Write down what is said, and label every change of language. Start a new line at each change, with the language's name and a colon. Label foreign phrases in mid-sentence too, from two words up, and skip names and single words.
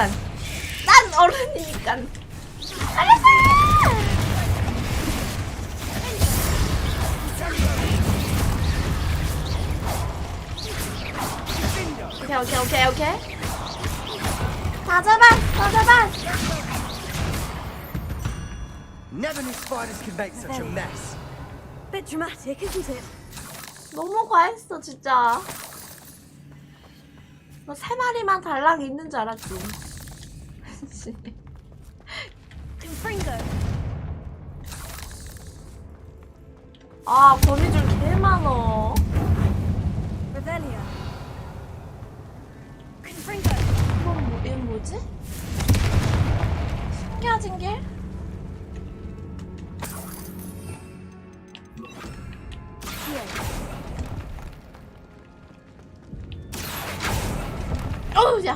Korean: 난 어른이니까. 알았어요! 오케이. 다 잡아!
English: Never knew spiders could make such a mess. Bit dramatic, isn't it?
Korean: 너무 과했어, 진짜. 너 3마리만 달랑 있는 줄 알았지. Confringo. 아, 거미줄 개 많어. Revelio. Confringo. 이건 뭐지? 숨겨진 길? 어우, 야!